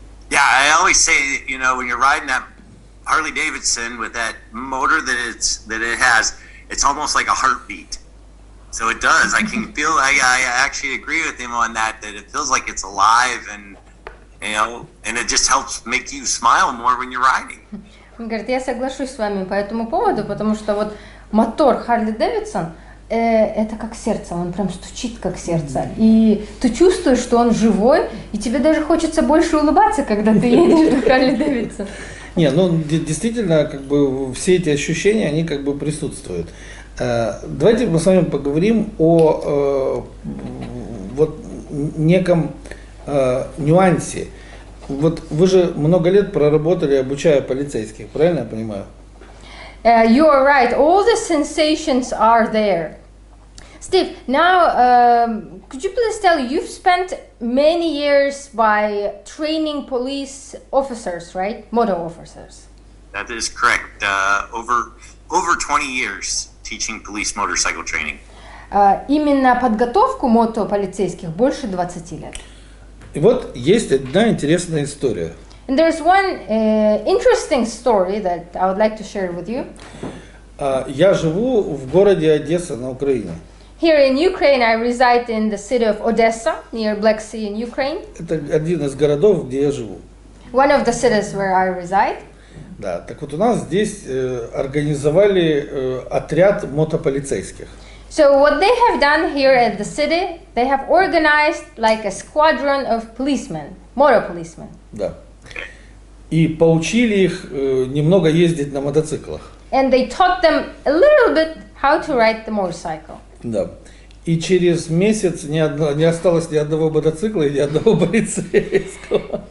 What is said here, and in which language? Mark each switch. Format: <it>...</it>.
<en>Yeah, I always say, you know, when you're riding that Harley-Davidson with that motor that it has, it's almost like a heartbeat. So it does. I can feel. I actually agree with him on that. That it feels like it's alive, and you know, and it just helps make you smile more when you're riding.</en> <ru>Он говорит, я соглашусь с вами по этому поводу, потому что вот мотор Harley-Davidson это как сердце, он прям стучит как сердце, и ты чувствуешь, что он живой, и тебе даже хочется больше улыбаться, когда ты едешь на Harley-Davidson. Не, ну действительно, как бы все эти ощущения, они как бы присутствуют. Давайте мы с вами поговорим о вот неком нюансе. Вот вы же много лет проработали, обучая полицейских, правильно я понимаю?</ru> <en>You are right. All the sensations are there. Steve, now could you please tell, you've spent many years by training police officers, right? Motor officers. That is correct. Over 20 years teaching police motorcycle training.</en> <ru>Именно подготовку мотополицейских больше 20 лет. И вот есть одна интересная история.</ru> <en>And there's one interesting story that I would like to share with you.</en> <ru>Я живу в городе Одесса на Украине.</ru> <en>Here in Ukraine, I reside in the city of Odessa, near Black Sea in Ukraine.</en> <ru>Это один из городов, где я живу.</ru> <en>One of the cities where I reside.</en> <ru>Да, так вот у нас здесь организовали отряд мотополицейских.</ru> <en>So what they have done here at the city, they have organized like a squadron of policemen, motor policemen.</en> <ru>Да. И поучили их немного ездить на мотоциклах.</ru> <en>And they taught them a little bit how to ride the motorcycle.</en> <ru>Да. И через месяц не осталось ни одного мотоцикла и ни одного полицейского.</ru>